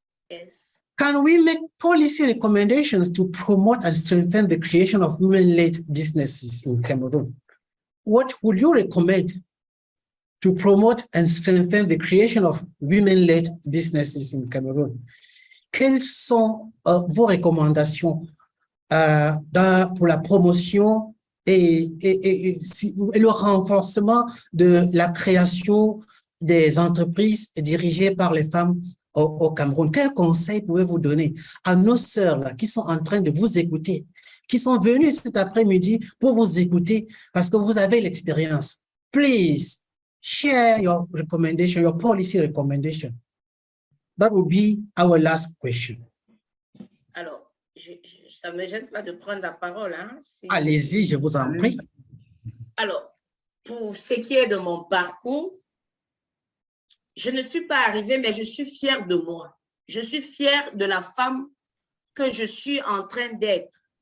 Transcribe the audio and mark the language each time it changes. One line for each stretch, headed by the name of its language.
English: Yes. Can we make policy recommendations to promote and strengthen the creation of women-led businesses in Cameroon? What would you recommend to promote and strengthen the creation of women-led businesses in Cameroon?
French: Quelles sont vos recommandations pour la promotion et le renforcement de la création des entreprises dirigées par les femmes au Cameroun? Quels conseils pouvez-vous donner à nos sœurs là, qui sont en train de vous écouter, qui sont venues cet après-midi pour vous écouter parce que vous avez l'expérience?
English: Please share your recommendation, your policy recommendation. That would be our last question.
French: Alors, ça ne me gêne pas de prendre la parole. Hein, allez-y, je vous en prie. Alors, pour ce qui est de mon parcours, je ne suis pas arrivée, mais je suis fière de moi. Je suis fière de la femme que je suis en train d'être.